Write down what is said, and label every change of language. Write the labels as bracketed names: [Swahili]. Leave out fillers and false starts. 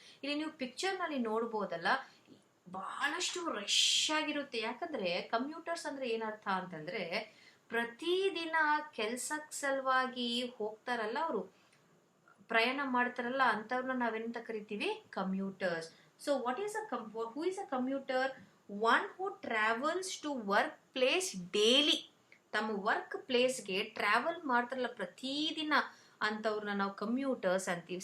[Kannada] ಇಲ್ಲಿ ನೀವು ಪಿಕ್ಚರ್ನಲ್ಲಿ ನೋಡ್ಬೋದಲ್ಲ, ಬಹಳಷ್ಟು ರಶ್ ಆಗಿರುತ್ತೆ. ಯಾಕಂದರೆ ಕಮ್ಯೂಟರ್ಸ್ ಅಂದರೆ ಏನರ್ಥ ಅಂತಂದರೆ, ಪ್ರತಿದಿನ ಕೆಲ್ಸಕ್ಕೆ ಸಲುವಾಗಿ ಹೋಗ್ತಾರಲ್ಲ, ಅವರು ಪ್ರಯಾಣ ಮಾಡ್ತಾರಲ್ಲ, ಅಂಥವ್ರನ್ನ ನಾವೇನಂತ ಕರಿತೀವಿ? [English] Commuters. So who is a commuter? One who travels to work place daily. [Kannada] ತಮ್ಮ ವರ್ಕ್ ಪ್ಲೇಸ್ಗೆ ಟ್ರಾವೆಲ್ ಮಾಡ್ತಾರಲ್ಲ ಪ್ರತಿದಿನ, ಅಂಥವ್ರನ್ನ ನಾವು ಕಮ್ಯೂಟರ್ಸ್ ಅಂತೀವಿ.